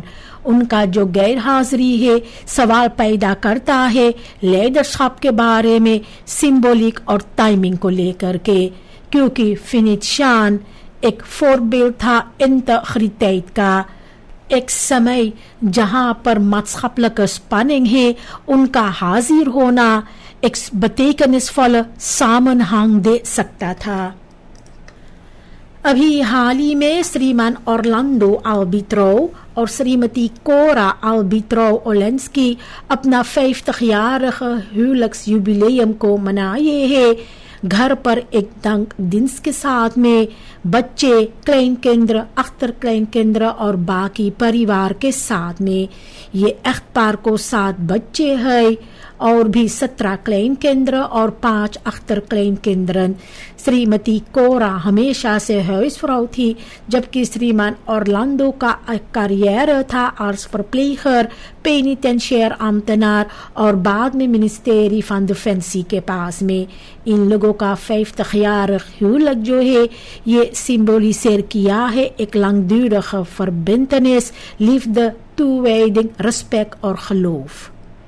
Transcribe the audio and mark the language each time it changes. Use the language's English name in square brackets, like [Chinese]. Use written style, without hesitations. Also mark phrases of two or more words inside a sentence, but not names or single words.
[Caribbean Hindustani] उनका जो गैर हाजिरी है सवाल पैदा करता है लीडरशिप के बारे में, सिंबॉलिक और टाइमिंग को लेकर के, क्योंकि फिनिशियन एक फोरबिल्ड था इंtegriteit का। एक समय जहां पर [Dutch] maatschappelijke spanning [Caribbean Hindustani] है, उनका हाजिर होना एक [Dutch] betekenisvolle samenhang [Caribbean Hindustani] दे सकता था। अभी हाल ही में श्रीमान ऑर्लैंडो अल्बित्रो और श्रीमती कोरा अल्बित्रो ओलेंस्की अपना [Dutch] 50-jarige huwelijksjubileum [Caribbean Hindustani] को मनाए हैं। घर पर एक dankdienst के साथ में बच्चे, [Dutch] kleinkinderen, achterkleinkinderen [Caribbean Hindustani] और बाकी परिवार के साथ में। ये echtpaar को 7 बच्चे हैं। और भी 17 kleinkinderen اور 5 achterkleinkinderen. श्रीमती कोरा हमेशा से huisvrouw थी, जबकि श्रीमान ऑर्लैंडो का करियर था [Dutch] als verpleger, penitentiair ambtenaar [Caribbean Hindustani] और बाद में [Dutch] ministerie van Defensie [Caribbean Hindustani] के पास में. इन लोगों का [Dutch] 50-jarig huwelijk [Caribbean Hindustani] जो है ये symboliseer किया है एक [Dutch] langdurige verbintenis, liefde, toewijding, respect [Caribbean Hindustani] और geloof.